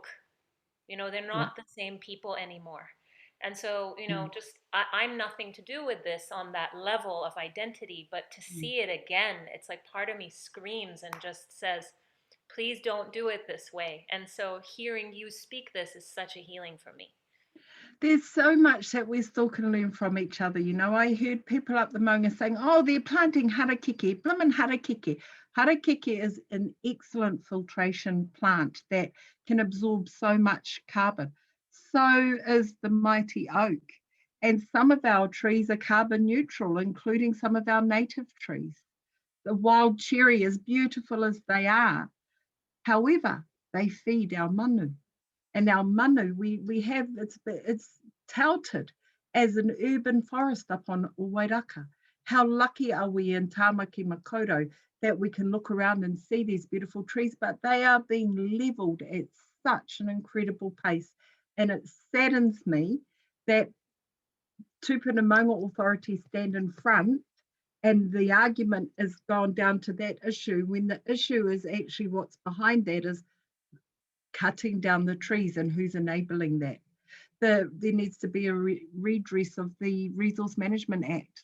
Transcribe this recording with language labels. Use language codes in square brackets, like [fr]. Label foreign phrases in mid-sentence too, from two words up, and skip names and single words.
[en] You know, they're not the same people anymore. And so, you know, just I'm nothing to do with this on that level of identity, but to see it again, it's like part of me screams and just says, please don't do it this way. And so hearing you speak this is such a healing for me. There's so much that we still can learn from each other. You know, I heard people up the Maunga saying, oh, they're planting harakeke, blimmin' harakeke. Harakeke is an excellent filtration plant that can absorb so much carbon. So is the mighty oak. And some of our trees are carbon neutral, including some of our native trees. The wild cherry, as beautiful as they are, however, they feed our manu. And our manu, we have, it's touted as an urban forest up on Ōwairaka. How lucky are we in Tāmaki Makaurau that we can look around and see these beautiful trees, but they are being levelled at such an incredible pace. And it saddens me that tupuna maunga authorities stand in front and the argument is gone down to that issue, when the issue is actually what's behind that is cutting down the trees and who's enabling that. There needs to be a redress of the Resource Management Act.